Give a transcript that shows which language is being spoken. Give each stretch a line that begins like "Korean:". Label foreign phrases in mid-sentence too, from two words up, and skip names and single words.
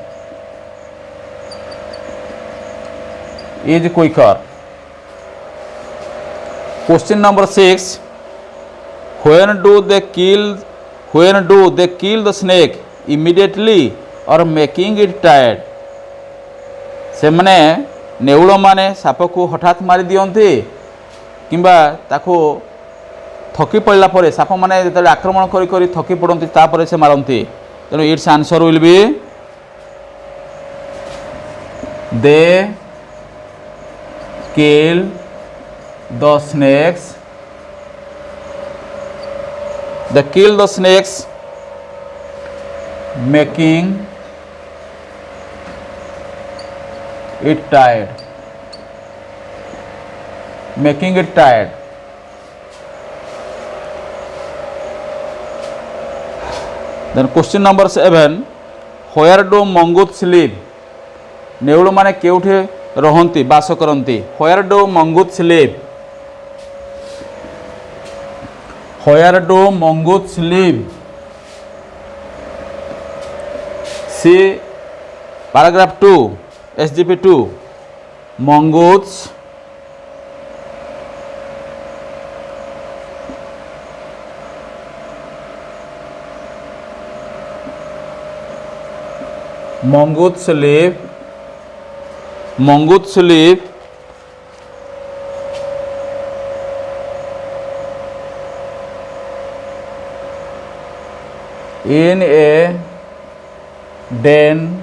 English: Question number 6. When do they kill the snake? Immediately or making it tired?
Odia: ସେମାନେ ନେଉଳ ମାନେ ସାପ କୁ ହଠାତ ମାରି ଦିଅନ୍ତି କିମ୍ବା ତାକୁ ଥକି ପଡ଼ିଲା ପରେ ସାପ ମାନେ ଯେତେ ଆକ୍ରମଣ କରି କରି ଥକି ପଡ଼ନ୍ତି ତାପରେ ସେ ମାରନ୍ତି.
English: तेणु its answer will be they kill the snakes. They kill the snakes making it tired. Then question number 7. Where do mongoose live?
Odia: ନେଉଳ ମାନେ କେଉଁଠି ରହନ୍ତି ବାସ କରନ୍ତି.
English: Where do mongoose live? Where do mongoose live? See paragraph 2, SGP 2. Mongoose live in a den